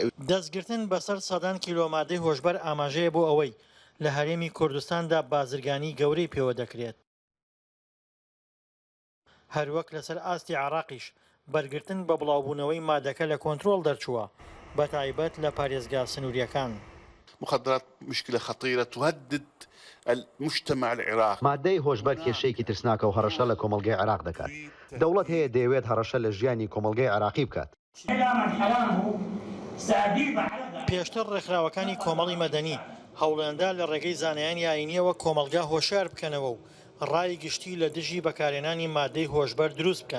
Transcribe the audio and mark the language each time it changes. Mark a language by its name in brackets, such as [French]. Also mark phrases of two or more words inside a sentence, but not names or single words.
[Central Kurdish] دەستگرتن بەسەر سەدان کیلۆمادەی هۆشبەر ئاماژەیە بۆ ئەوەی لە هەرێمی کوردستاندا بازرگانی گەورەی پێوە دەکرێت. هەروەک لەسەر ئاستی عێراقیش بەرگرتن بە بڵاوبوونەوەی مادەکە لە کۆنتڕۆڵ دەرچووە بە تایبەت لە پارێزگا سنووریەکان. [Arabic] مخدرات مشكلة خطيرة تهدد المجتمع العراقي. [Central Kurdish] مادەی هۆشبەر کێشەیەکی ترسناکە و هەڕەشە لە کۆمەڵگەی عێراق دەکات. دەوڵەت هەیە دەیەوێت هەڕەشە لە ژیانی کۆمەڵگەی عێراقی بکات. پێشتر ڕێکخراوەکانی کۆمەڵی مەدەنی هەوڵێندا لە ڕێگەی زانایانی ئاینیەوە کۆمەلگا هۆشیار بکەنەوە و ڕای گشتی لە دژی بەکارهێنانی مادەی هۆشبەر دروست بکەن.